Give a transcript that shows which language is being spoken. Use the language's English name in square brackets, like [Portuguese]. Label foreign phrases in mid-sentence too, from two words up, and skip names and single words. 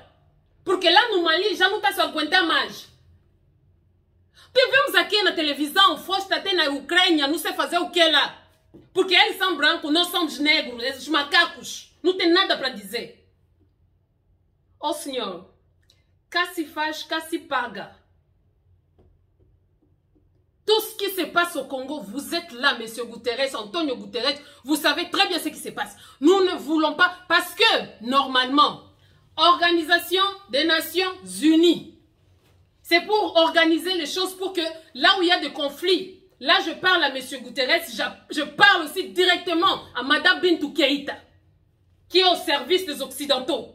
[Portuguese] Porque lá no Mali já não está se aguentar mais. Tivemos aqui na televisão, foste até na Ucrânia, não sei fazer o que lá. Porque eles são brancos, nós somos negros, esses macacos. Não tem nada para dizer. Ó senhor, cá se faz, cá se paga. [French] Tout ce qui se passe au Congo, vous êtes là, monsieur Guterres, Antonio Guterres, vous savez très bien ce qui se passe. Nous ne voulons pas, parce que, normalement, Organisation des Nations Unies, c'est pour organiser les choses pour que, là où il y a des conflits, là je parle à monsieur Guterres, je parle aussi directement à madame Bintou Keïta, qui est au service des Occidentaux.